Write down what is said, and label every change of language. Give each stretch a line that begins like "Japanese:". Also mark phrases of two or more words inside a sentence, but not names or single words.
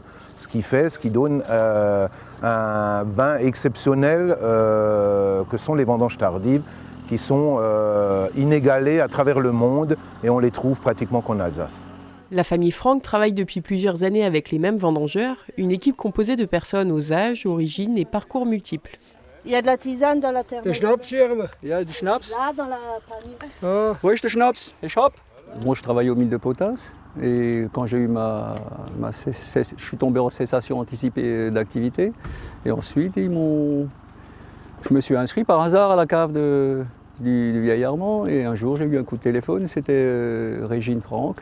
French: Ce qui donne un vin exceptionnel que sont les vendanges tardives qui sont inégalées à travers le monde et on les trouve pratiquement qu'en Alsace. La famille Franck travaille depuis plusieurs années avec les mêmes vendangeurs, une équipe composée de personnes aux âges, origines et parcours multiples. Il y a de la tisane dans la terre.
German: Der Schnaps hier.
French: Il y a du Schnaps. Là, dans la panier.
German: Ah, wo ist der Schnaps? Ich hab.
French: Moi, je travaille aux mines de potasse et quand j'ai eu je suis tombé en cessation anticipée d'activité. Et ensuite, je me suis inscrit par hasard à la cave du Vieil Armand et un jour, j'ai eu un coup de téléphone, c'était Régine Franck.